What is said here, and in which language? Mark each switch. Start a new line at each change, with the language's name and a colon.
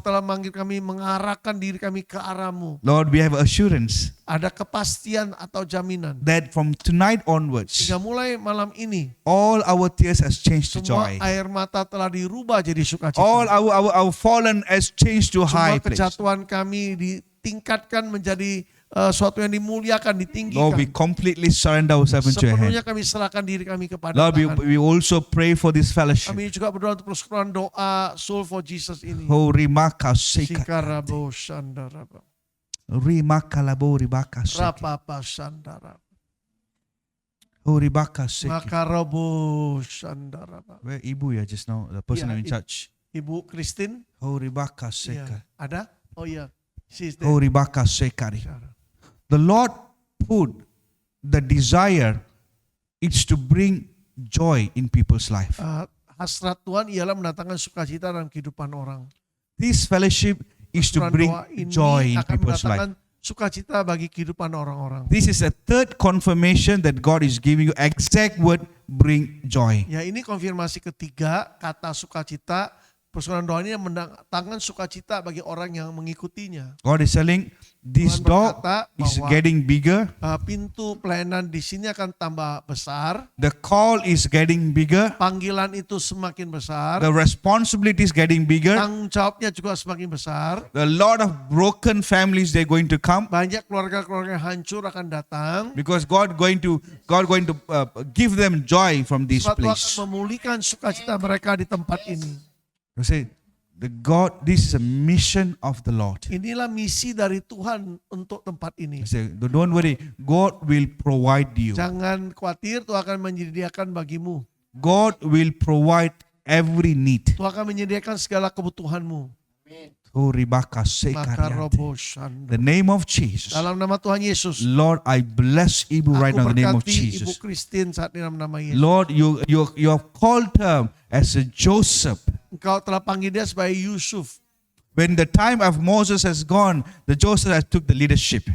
Indonesian: telah manggil kami, mengarahkan diri kami ke arah-Mu.
English: Lord, we have assurance
Indonesian: Ada kepastian atau jaminan.
English: that from tonight onwards,
Indonesian: Hingga mulai malam ini,
English: all our tears has changed to
Indonesian: semua
English: joy.
Indonesian: air mata telah dirubah jadi sukacita.
English: All our fallen has changed to
Indonesian: Semua
English: high place.
Indonesian: kejatuhan kami ditingkatkan menjadi suatu yang dimuliakan,
English: Lord, we
Indonesian: ditinggikan.
English: completely surrender ourselves into your
Indonesian: Sepenuhnya
English: hand.
Indonesian: kami serahkan diri kami kepada
English: Lord,
Indonesian: Tuhan.
English: we also pray for this fellowship.
Indonesian: Kami juga berdoa untuk persekutuan doa Soul for Jesus ini. Oh, rimaka seka. Sikarabo Shandaraba. Rimaka labo ribaka seka. Rapapa Shandaraba. Oh, ribaka seka. Makarobo Shandaraba.
English: Where Ibu ya just now, the person Yeah, in charge.
Indonesian: Ibu Christine? Oh, ribaka Iya. seka. Ada? Oh iya.
English: She's there. Oh, ribaka seka. The Lord put the desire is to bring joy in people's life.
Indonesian: Hasrat Tuhan ialah mendatangkan sukacita dalam kehidupan orang.
English: This fellowship is to
Indonesian: Persekutuan
English: bring
Indonesian: doa ini
English: joy in
Indonesian: akan
English: people's
Indonesian: mendatangkan
English: life.
Indonesian: sukacita bagi kehidupan orang-orang.
English: This is a third confirmation that God is giving you exact word, bring joy.
Indonesian: Ya, ini konfirmasi ketiga kata sukacita. Persekutuan doa ini mendatangkan sukacita bagi orang yang mengikutinya.
English: God is telling this
Indonesian: Tuhan
English: door
Indonesian: berkata
English: is
Indonesian: bahwa
English: getting bigger.
Indonesian: Pintu pelayanan di sini akan tambah besar.
English: The call is getting bigger.
Indonesian: Panggilan itu semakin besar.
English: The responsibility is getting bigger.
Indonesian: Tanggung jawabnya juga semakin besar.
English: A lot of broken families they're going to come
Indonesian: Banyak keluarga-keluarga yang hancur akan datang.
English: because God going to give them joy from this
Indonesian: Sebab Tuhan akan
English: place.
Indonesian: memulihkan sukacita mereka di tempat ini.
English: You say, this is a mission of the Lord.
Indonesian: Inilah misi dari Tuhan untuk tempat ini.
English: You say, don't worry, God will provide you.
Indonesian: Jangan khawatir, Tuhan akan menyediakan bagimu.
English: God will provide every need.
Indonesian: Tuhan akan menyediakan segala kebutuhanmu. Oh, ribaka Maka sekariante. robo shanda.
English: The name of Jesus.
Indonesian: Dalam nama Tuhan Yesus.
English: Lord, I bless Ibu right now in the name of
Indonesian: Aku berkati Ibu
English: Jesus.
Indonesian: Christine saat ini dalam nama Yesus.
English: Lord, you have called her as a Joseph.
Indonesian: Engkau telah panggil dia sebagai Yusuf.
English: When the time of Moses has gone, the Joseph has took the leadership.